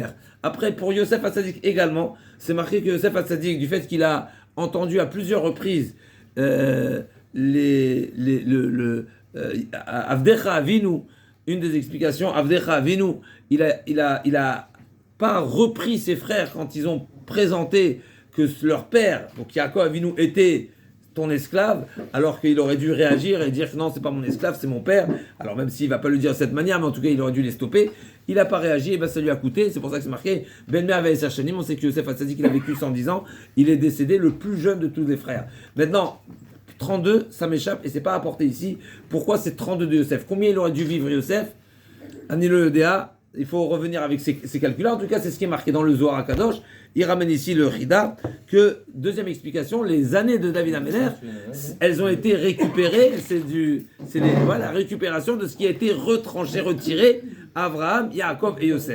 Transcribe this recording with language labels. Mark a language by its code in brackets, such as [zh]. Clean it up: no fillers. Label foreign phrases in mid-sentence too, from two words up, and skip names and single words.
[fr] Après, pour Yosef Hatzadik également, c'est marqué que Yosef Hatzadik, du fait qu'il a entendu à plusieurs reprises [he] עבדך אבינו, [fr] une des explications, [he] עבדך אבינו, [fr] il a pas repris ses frères quand ils ont présenté que leur père, donc Yaakov Avinu, était ton esclave, alors qu'il aurait dû réagir et dire que non, c'est pas mon esclave, c'est mon père. Alors même s'il va pas le dire de cette manière, mais en tout cas, il aurait dû les stopper. Il n'a pas réagi, et ben ça lui a coûté. C'est pour ça que c'est marqué [he] בן מאה ועשר שנים. [fr] On sait que Yosef Hatzadik, il a vécu 110 ans. Il est décédé le plus jeune de tous les frères. Maintenant, 32, ça m'échappe et c'est pas apporté ici. Pourquoi c'est 32 de Yosef? Combien il aurait dû vivre Yosef? [he] אני לא יודע, [fr] il faut revenir avec ces calculs-là. En tout cas, c'est ce qui est marqué dans le Zohar HaKadosh. Il ramène ici le Rida, que, deuxième explication, les années de David Ameler, elles ont été récupérées, la récupération de ce qui a été retranché, retiré, Abraham, Yaakov et Yosef.